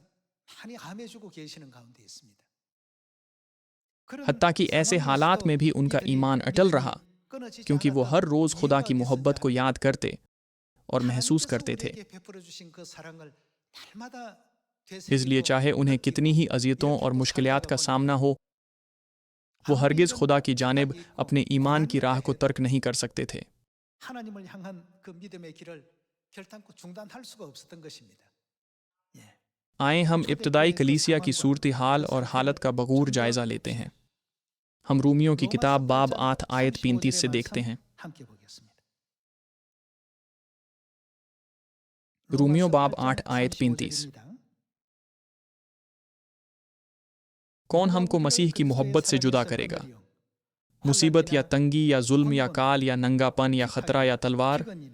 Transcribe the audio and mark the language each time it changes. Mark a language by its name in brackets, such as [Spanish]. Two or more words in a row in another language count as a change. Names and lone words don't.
[Urdu] حتیٰ کہ ایسے حالات میں بھی ان کا ایمان اٹل رہا، کیونکہ وہ ہر روز خدا کی محبت کو یاد کرتے اور محسوس کرتے تھے. اس لیے چاہے انہیں کتنی ہی اذیتوں اور مشکلات کا سامنا ہو، وہ ہرگز خدا کی جانب اپنے ایمان کی راہ کو ترک نہیں کر سکتے تھے. [Korean] 하나님을 향한 그 믿음의 길을 결단코 중단할 수가 없었던 것입니다. 예. [Urdu] آئیے ہم ابتدائی کلیسیا کی صورت حال اور حالت کا بغور جائزہ لیتے ہیں. ہم رومیوں کی کتاب باب 8 آیت 35 سے دیکھتے ہیں. [Korean] 함께 보겠습니다. [Urdu] رومیوں باب 8 آیت 35. کون ہم کو مسیح کی محبت سے جدا کرے گا? مصیبت یا تنگی یا ظلم یا کال یا ننگاپن یا خطرہ یا تلوار?